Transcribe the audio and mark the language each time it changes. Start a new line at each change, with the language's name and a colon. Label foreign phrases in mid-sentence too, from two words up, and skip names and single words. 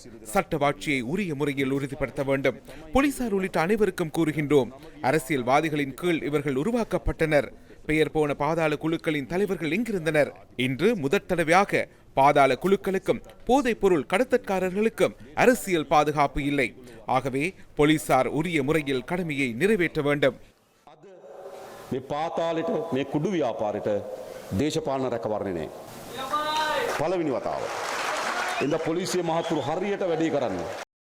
Tamil: சட்டவாட்சியை உரிய முறையில் உறுதிப்படுத்த வேண்டும். போலீசார் உள்ளிட்ட அனைவருக்கும் கூறுகின்றோம், அரசியல்வாதிகளின் கீழ் இவர்கள் உருவாக்கப்பட்டனர். பெயர் போன பாதாள குழுக்களின் தலைவர்கள் எங்கிருந்தனர்? இன்று முதற் தடவையாக பாதாள குழுக்களுக்கும் போதைப் பொருள் கடத்தற்காரர்களுக்கும் அரசியல் பாதுகாப்பு இல்லை. ஆகவே போலீசார் உரிய முறையில் கடமையை நிறைவேற்ற வேண்டும்.
Sinhala: මේ පාතාලෙට මේ කුඩු ව්‍යාපාරයට දේශපාලන රැකවරණේ නැහැ. පළවෙනි වතාව. ඉඳ පොලිසිය මහතුරු හරියට වැඩේ කරන්නේ.